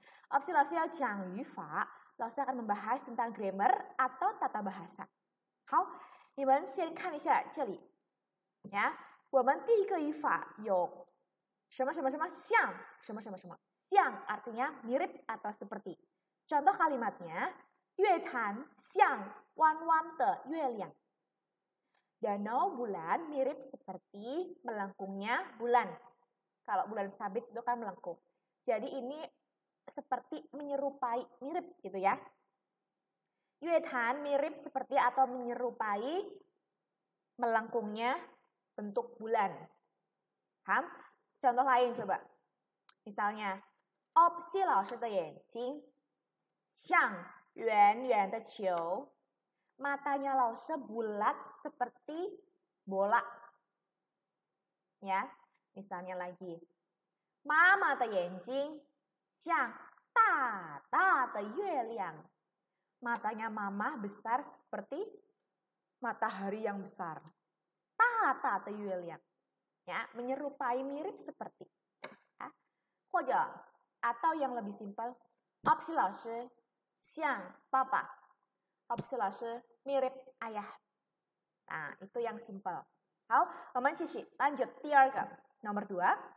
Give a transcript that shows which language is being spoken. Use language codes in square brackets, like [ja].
[id] Opsi [zh] 老师要讲语法， [id] Laus akan membahas tentang grammar atau tata bahasa。 [zh] 好，你们先看一下这里。呀，我们第一个语法有什么什么什么像什么什么什么像 [id] artinya mirip atau seperti. Contoh kalimatnya, [zh] 月坛像弯弯的月亮. [id] Danau bulan mirip seperti melengkungnya bulan. Kalau bulan sabit itu kan melengkung. Jadi ini seperti menyerupai, mirip gitu ya. 月坛 mirip seperti atau menyerupai melengkungnya bentuk bulan. Paham? Contoh lain coba. Misalnya, [zh] Opsi 老师的眼睛像圆圆的球. [id] Matanya 老师 bulat seperti bola. Ya, misalnya lagi. [zh] Mama 的眼睛像大大的月亮. [id] Matanya mama besar seperti matahari yang besar. [zh] 大大的月亮. [id] Ya, menyerupai mirip seperti. Ya. [zh] 或者 [id] atau yang lebih simpel, Opsi [zh] 老师像爸爸. [id] Opsi 老师 mirip ayah. Nah, itu yang simpel. [zh] 好，我们继续 [id] lanjut [zh] 第二个 [id] nomor 2.